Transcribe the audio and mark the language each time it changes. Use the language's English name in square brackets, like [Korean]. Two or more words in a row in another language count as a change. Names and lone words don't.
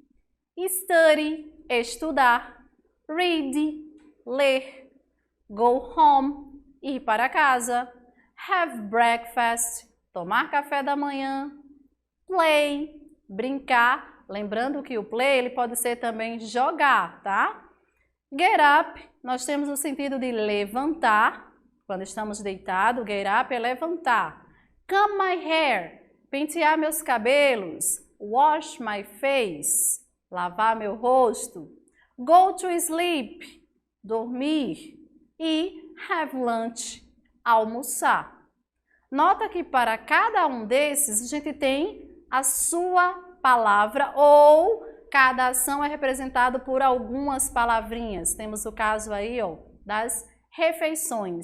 [English] Study, estudar. Read, ler. Go home, [Portuguese] ir para casa. [English] Have breakfast, [Portuguese] tomar café da manhã. Play, brincar. Lembrando que o play ele pode ser também jogar, tá? [English] Get up, [Portuguese] nós temos o sentido de levantar. Quando estamos deitados, [English] get up [Portuguese] é levantar. [English] Comb my hair, [Portuguese] pentear meus cabelos. [English] Wash my face, [Portuguese] lavar meu rosto. [English] Go to sleep, [Portuguese] dormir. E [English] have lunch, [Portuguese] almoçar. Nota que para cada um desses a gente tem a sua palavra ou cada ação é representada por algumas palavrinhas. Temos o caso aí, ó, das refeições.